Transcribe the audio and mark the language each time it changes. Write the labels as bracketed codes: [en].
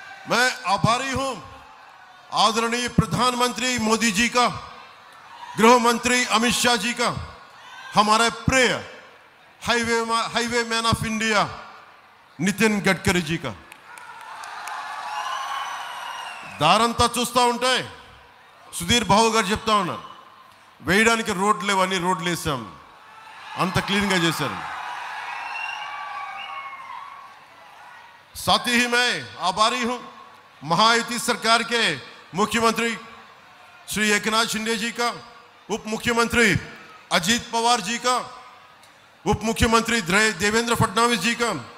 [hi] मैं आभारी हूं आदरणीय प्रधानमंत्री मोदी जी का, गृह मंत्री अमित शाह जी का, हमारे प्रिय highway man of India Nitin Gadkari ji का. [te] దారంతా చూస్తూ ఉంటే సుధీర్ బాబు గారు చెప్తా ఉన్నారు వేయడానికి రోడ్లు లేవని రోడ్లు వేసాం, అంత క్లీన్గా చేశారు. [hi] साथ ही मैं आभारी हूं महायुति सरकार के मुख्यमंत्री श्री एकनाथ शिंदे जी का, उप मुख्यमंत्री अजीत पवार जी का, उप मुख्यमंत्री देवेंद्र फडणवीस जी का.